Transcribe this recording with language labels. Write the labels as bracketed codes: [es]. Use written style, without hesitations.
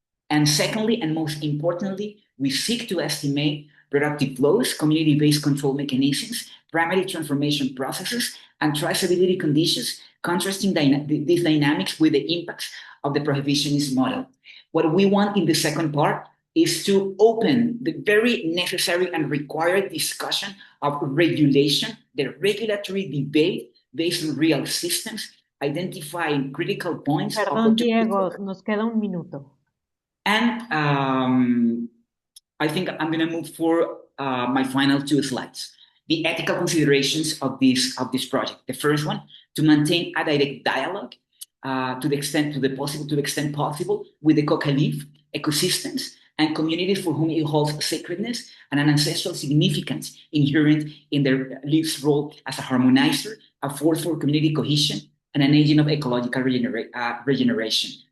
[en] And secondly, and most importantly, we seek to estimate productive flows, community-based control mechanisms, primary transformation processes, and traceability conditions, contrasting these dynamics with the impacts of the prohibitionist model. What we want in the second part is to open the very necessary and required discussion of regulation, the regulatory debate based on real systems, identifying critical points. [es] Perdón, Diego, nos queda un minuto. [en] And I think I'm going to move for my final two slides. The ethical considerations of this project. The first one, to maintain a direct dialogue to the extent possible with the coca leaf ecosystems and communities for whom it holds sacredness and an ancestral significance inherent in their leaf's role as a harmonizer, a force for community cohesion, and an agent of ecological regeneration.